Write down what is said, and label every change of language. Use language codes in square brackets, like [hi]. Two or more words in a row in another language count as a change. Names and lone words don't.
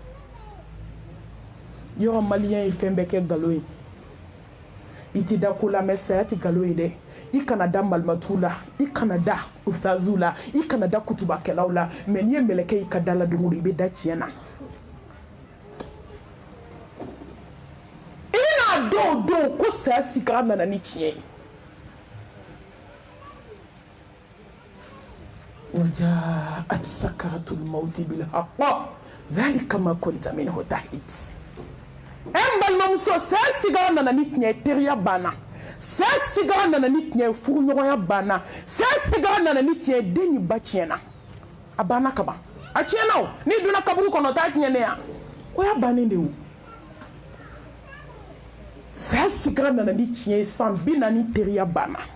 [bm] yɔrɔ maliyɛn ye fɛn bɛɛ kɛ nkalon ye I tɛ da ko la mais saya tɛ nkalon ye dɛ I kana da malimatu la I kana da ustaziw la I kana da kutubakɛlaw la mais n'i ye mɛlɛkɛ y'i ka da la don o don I bɛ da tiɲɛ na I bɛna dɔn o don ko saya sigara nana ni tiɲɛ ye [ar] وجاءت سكرة الموت بالحق ذلك ما كنت منه تحيد [bm] balimamuso saya sigara nana ni tiɲɛ teriya banna saya sigara nana ni tiɲɛ furuɲɔgɔnya banna saya sigara nana ni tiɲɛ den ni ba tiɲɛna a banna ka ban a tiɲɛna o n'i donna kaburu kɔnɔ t'a tiɲɛ ne yan o y'a bannen de o saya sigara nana ni tiɲɛ san 40 teriya banna